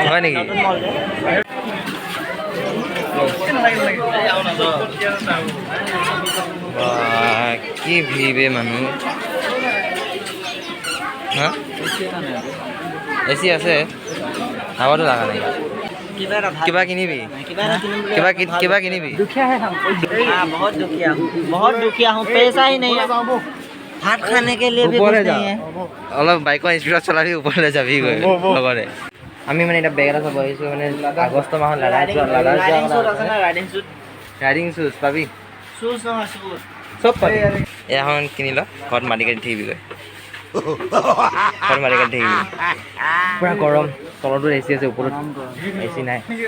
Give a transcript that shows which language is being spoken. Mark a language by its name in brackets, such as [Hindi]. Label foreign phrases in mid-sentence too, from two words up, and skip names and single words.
[Assamese] হয় নেকি কি ভিৰ মানুহ হা এচি আছে হাৱাটো লগা নাই কিবা কিনিবি কিবা কিনিবি [Hindi] बहुत दुखिया हूँ पैसा ही नहीं है भात खाने के लिए भी कुछ नहीं है [Assamese] অলপ বাইকৰ স্পীডত চলাবি ওপৰলৈ যাবি গৈ লগতে আমি মানে এতিয়া বেগ এটা চাব আহিছোঁ মানে আগষ্ট মাহত ৰাইডিং শ্বুজ পাবি চব পাবি এখন কিনি ল ঘৰত মাটি কাটি থাকিবি গৈ ঘৰত মাটি কাটি থাকিবি পুৰা গৰম তলতো এচি আছে ওপৰত এচি নাই